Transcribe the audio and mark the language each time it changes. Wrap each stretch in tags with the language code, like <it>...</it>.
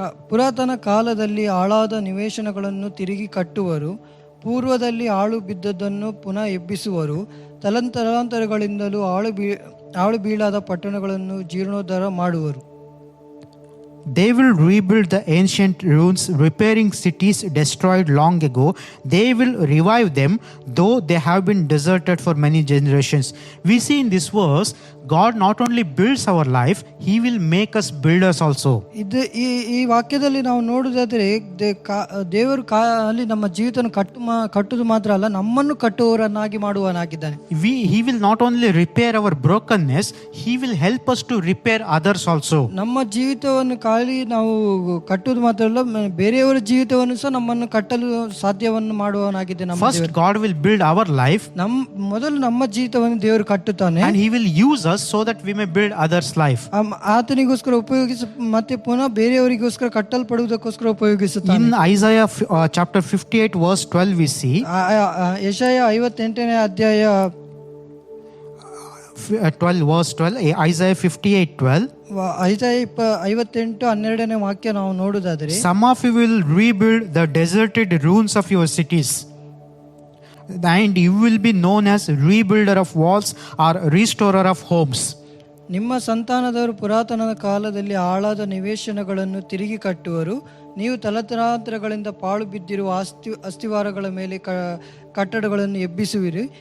<kn>ಪುರಾತನ ಕಾಲದಲ್ಲಿ ಹಾಳಾದ ನಿವೇಶನಗಳನ್ನು ತಿರುಗಿ ಕಟ್ಟುವರು, ಪೂರ್ವದಲ್ಲಿ ಹಾಳು ಬಿದ್ದದ್ದನ್ನು ಪುನಃ ಎಬ್ಬಿಸುವರು, ತಲಾಂತರಗಳಿಂದಲೂ ಹಾಳು ಬೀಳಾದ ಪಟ್ಟಣಗಳನ್ನು ಜೀರ್ಣೋದ್ಧಾರ ಮಾಡುವರು.</kn> <en>They will rebuild the ancient ruins, repairing cities destroyed long ago. They will revive them, though they have been deserted for many generations. We see in this verse, God not only builds our life, He will make us builders also.</en> <kn>ಈ ವಾಕ್ಯದಲ್ಲಿ ನಾವು ನೋಡುವುದಾದರೆ ದೇವರು ಅಲ್ಲಿ ನಮ್ಮ ಜೀವಿತವನ್ನು ಕಟ್ಟುವುದು ಮಾತ್ರ ಅಲ್ಲ, ನಮ್ಮನ್ನು ಕಟ್ಟುವವರನ್ನಾಗಿ ಮಾಡುವನಾಗಿದ್ದಾನೆ.</kn> <en>He will not only repair our brokenness, He will help us to repair others also.</en> <kn>ನಮ್ಮ ಜೀವಿತವನ್ನು ಖಾಲಿ ನಾವು ಕಟ್ಟುವುದು ಮಾತ್ರ ಅಲ್ಲ, ಬೇರೆಯವರ ಜೀವಿತವನ್ನು ಸಹ ನಮ್ಮನ್ನು ಕಟ್ಟಲು ಸಾಧ್ಯವನ್ನು ಮಾಡುವವನಾಗಿದ್ದಾನೆ.</kn> <en>First, God will build our life.</en> <kn>ಮೊದಲು ನಮ್ಮ ಜೀವಿತವನ್ನು ದೇವರು ಕಟ್ಟುತ್ತಾನೆ.</kn> <en>And He will use us so that we may build others' life.</en> <kn>ಆತನಿಗೋಸ್ಕರ ಉಪಯೋಗಿಸಿ ಮತ್ತೆ ಪುನಃ ಬೇರೆಯವರಿಗೋಸ್ಕರ ಕಟ್ಟಲ್ಪಡುವುದಕ್ಕೋಸ್ಕರ ಉಪಯೋಗಿಸುತ್ತಾನೆ.</kn> <en>In Isaiah chapter 58 verse 12 we see,</en> <kn>ಯೆಶಾಯ 58ನೇ ಅಧ್ಯಾಯ</kn> <en>12 verse 12, Isaiah 58:12.</en> <kn>ಐಸಾಯ 58:12ನೇ ವಾಕ್ಯ ನಾವು ನೋಡುವುದಾದರೆ,</kn> <en>some of you will rebuild the deserted ruins of your cities, and you will be known as rebuilder of walls or restorer of homes.</en> <kn>ನಿಮ್ಮ ಸಂತಾನದವರು ಪುರಾತನ ಕಾಲದಲ್ಲಿ ಹಾಳಾದ ನಿವೇಶನಗಳನ್ನು ತಿರುಗಿ ಕಟ್ಟುವರು, ನೀವು ತಲತಲಾಂತರಗಳಿಂದ ಪಾಳು ಬಿದ್ದಿರುವ ಅಸ್ಥಿವಾರಗಳ ಮೇಲೆ ಕಟ್ಟಡಗಳನ್ನು ಎಬ್ಬಿಸುವಿರಿ.</kn>